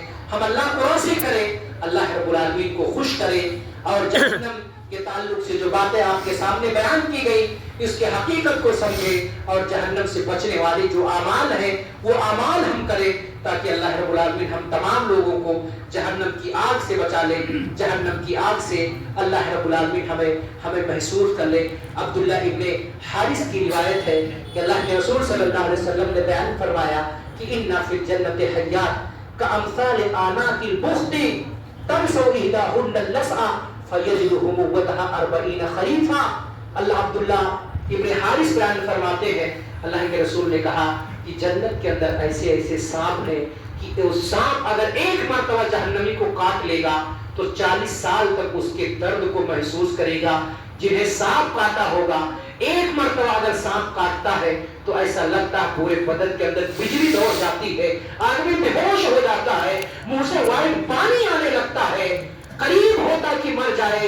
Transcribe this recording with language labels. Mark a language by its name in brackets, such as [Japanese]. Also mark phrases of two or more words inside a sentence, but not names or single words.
[Urdu] ہم اللہ کو راضی کریں، [Arabic] اللہ رب العالمین [Urdu] کو خوش کریں، اور جہنم کے تعلق سے جو باتیں آپ کے سامنے بیان کی گئی اس کے حقیقت کو سمجھیں، اور جہنم سے بچنے والے جو اعمال ہیں وہ اعمال ہم کریں تاکہ [Arabic] اللہ رب العالمین [Urdu] ہم تمام لوگوں کو جہنم کی آگ سے بچا لے، جہنم کی آگ سے [Arabic] اللہ رب العالمین [Urdu] ہمیں محسوس کر لے۔ عبداللہ ابن حارث کی روایت ہے کہ اللہ کے رسول [Arabic] صلی اللہ علیہ وسلم [Urdu] نے بیان فرمایا کہ [Arabic] ان فی الجنت حیات کامثال آنات البخت تمسو احداہن اللسع فیجدہ موتها 40 خریفا۔ [Urdu] اللہ عبداللہ ابن حارث بیان فرماتے ہیں اللہ کے رسول نے کہا کہ جنت کے اندر ایسے ایسے سانپ ہیں کہ وہ سانپ اگر ایک مرتبہ جہنمی کو کاٹ لے گا تو 40 سال تک اس کے درد کو محسوس کرے گا۔ جنہیں سانپ کاٹا ہوگا ایک مرتبہ اگر سانپ کاٹتا ہے تو ایسا لگتا ہے پورے بدن کے اندر بجلی دوڑ جاتی ہے، آدمی بے ہوش ہو جاتا ہے، منہ سے وائٹ پانی آنے لگتا ہے، قریب ہوتا کہ مر جائے۔